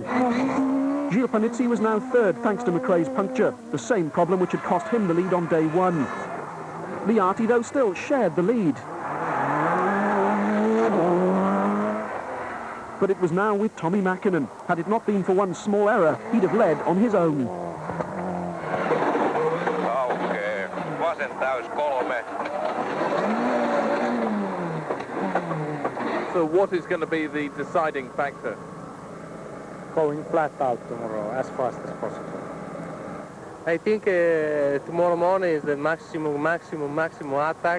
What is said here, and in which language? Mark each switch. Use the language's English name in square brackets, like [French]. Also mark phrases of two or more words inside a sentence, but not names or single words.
[English] Gilles Panizzi was now 3rd thanks to McRae's puncture, the same problem which had cost him the lead on day 1. Liati, though, still shared the lead. But it was now with Tommy Mäkinen. Had it not been for one small error, he'd have led on his own. [Finnish] Aukeaa. Vasen täys 3. [English] So what is going to be the deciding factor? Going flat out tomorrow as fast as possible. I think tomorrow morning is the maximum attack.